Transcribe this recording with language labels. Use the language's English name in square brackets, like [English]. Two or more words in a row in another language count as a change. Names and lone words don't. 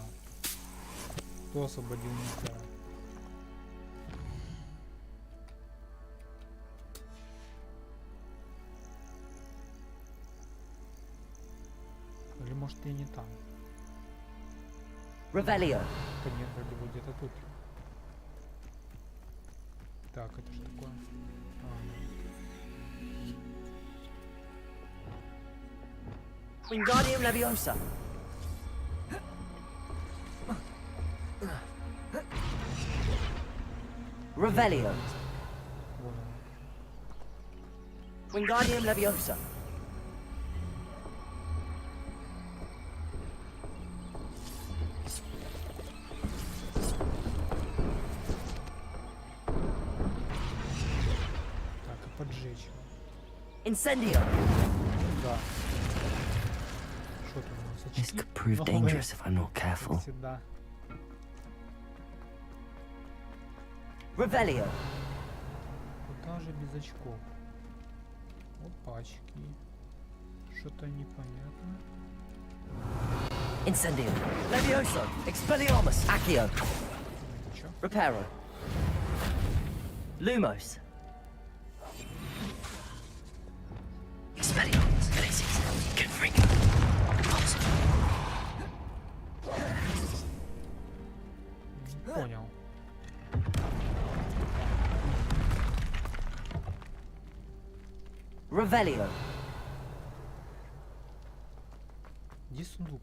[Russian] Кто освободил нюхлера? Или может я не там? Revelio. Да нет, вроде бы где-то тут. Так, это что такое? Wingardium Leviosa. Revelio. Вот оно. Wingardium Leviosa. Так, и поджечь его. Incendio. Да. Что тут у нас? [English] This [Russian] Очки? [English] could prove dangerous if I'm not careful. [Russian] Как всегда. Revelio. Куда же без очков? Опачки. Что-то непонятно. Incendio. Levioso. Expelliarmus. Accio. Это чё? Reparo. Lumos. Expelliarmus. Glacius. Confringo. Не понял. Revelio. Где сундук?